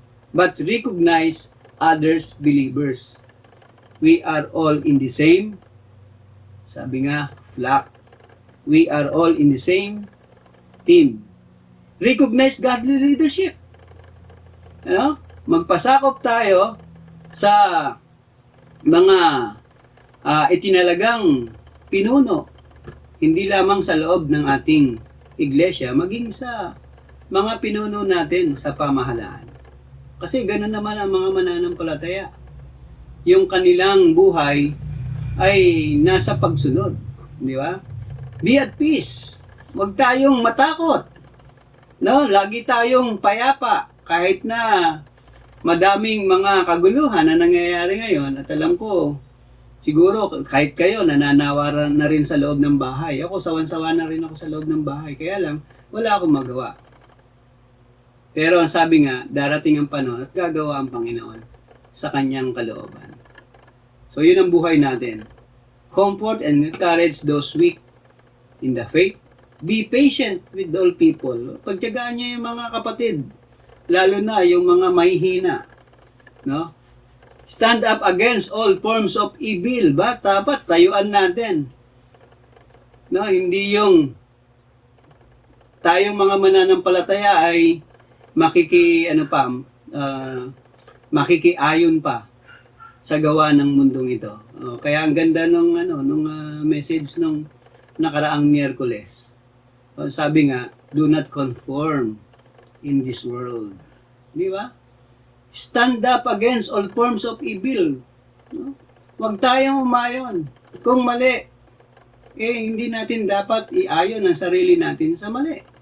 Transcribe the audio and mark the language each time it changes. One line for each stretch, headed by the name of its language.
English: But recognize others believers. We are all in the same,
Filipino: sabi nga,
English: flock. We are all in the same team. Recognize godly leadership.
Filipino: Ano? Magpasakop tayo sa mga itinalagang pinuno, hindi lamang sa loob ng ating iglesia, maging sa mga pinuno natin sa pamahalaan. Kasi ganoon naman ang mga mananampalataya. Yung kanilang buhay ay nasa pagsunod. Di ba?
English: Be at peace.
Filipino: Huwag tayong matakot. No? Lagi tayong payapa kahit na madaming mga kaguluhan na nangyayari ngayon. At alam ko, siguro kahit kayo nananawaran na rin sa loob ng bahay. Ako sawan-sawa na rin ako sa loob ng bahay. Kaya lang, wala akong magawa. Pero ang sabi nga, darating ang panahon at gagawa ang Panginoon sa kanyang kalooban. So yun ang buhay natin.
English: Comfort and encourage those weak in the faith. Be patient with all people.
Filipino: Pagtiyagaan niyo yung mga kapatid, lalo na yung mga mahihina. No?
English: Stand up against all forms of evil.
Filipino: Ba? Dapat tayuan natin. No? Hindi yung tayong mga mananampalataya ay makikiayon pa sa gawa ng mundong ito. Kaya ang ganda nung message nung nakaraang Miyerkules. Sabi nga,
English: do not conform in this world.
Filipino: Di ba?
English: Stand up against all forms of evil.
Filipino: No? Huwag tayong umayon. Kung mali, hindi natin dapat iayon ang sarili natin sa mali.